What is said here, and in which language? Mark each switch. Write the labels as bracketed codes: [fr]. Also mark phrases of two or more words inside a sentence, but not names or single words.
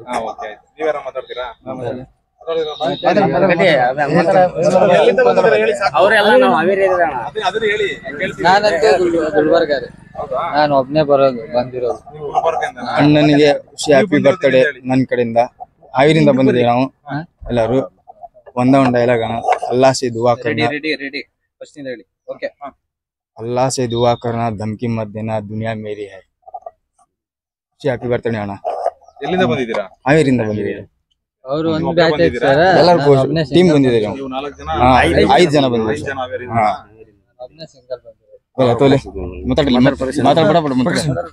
[kn] ನಾನಂತೂ ಗುಲ್ಬರ್ಗ ರೀ. ನಾನು ಒಬ್ನೇ ಬಂದಿರೋದು. ಅಣ್ಣನಿಗೆ [en] happy birthday [kn] ನನ್ನ ಕಡೆಯಿಂದ. ಹಾವೇರಿಯಿಂದ ಬಂದಿದ್ದೀವಿ ನಾವು ಎಲ್ಲರೂ. ಒಂದ ಡೈಲಾಗ್ ಅಣ್ಣ. [hi] अल्लाह से दुआ करना, अल्लाह से दुआ करना, धमकी मत देना, दुनिया मेरी है. [en] happy birthday [kn] ಅಣ್ಣ. ಎಲ್ಲಿಂದ ಬಂದಿದ್ದೀರಾ? ಹಾವೇರಿಯಿಂದ ಬಂದಿದ್ದೀವಿ. ಅವರು ಒಂದು ಬ್ಯಾಚ್ ಐತೆ ಸರ್. ಎಲ್ಲರೂ ಟೀಮ್ ಬಂದಿದ್ದೀವಿ ನಾವು. 5 ಜನ ಬಂದಿದ್ದೀವಿ. ಒಬ್ನೇ ಸಿಂಗಲ್ ಬಂದಿರೋದು. ಮಾತಾಡಬೇಡ.